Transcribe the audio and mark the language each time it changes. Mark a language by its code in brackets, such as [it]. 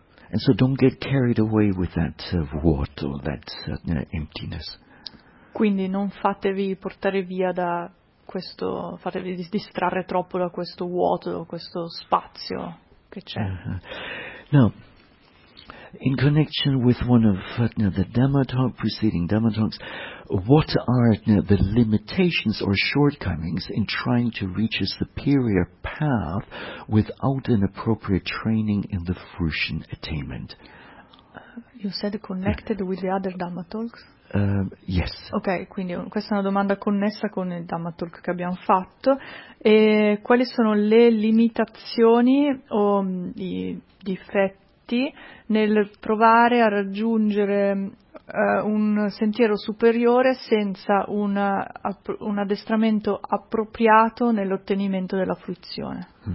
[en] And so don't get carried away with that vuoto, that emptiness. [it] Quindi non fatevi portare via da questo, fatevi distrarre troppo da questo vuoto, questo spazio che c'è. [en] Now, in connection with one of the Dhamma talk, preceding Dhamma talks, what are the limitations or shortcomings in trying to reach a superior path without an appropriate training in the fruition attainment? You said connected with the other Dhamma talks? Yes. [it] Ok, quindi questa è una domanda connessa con il Dhamma Talk che abbiamo fatto. E quali sono le limitazioni o i difetti nel provare a raggiungere un sentiero superiore senza un addestramento appropriato nell'ottenimento della fruizione?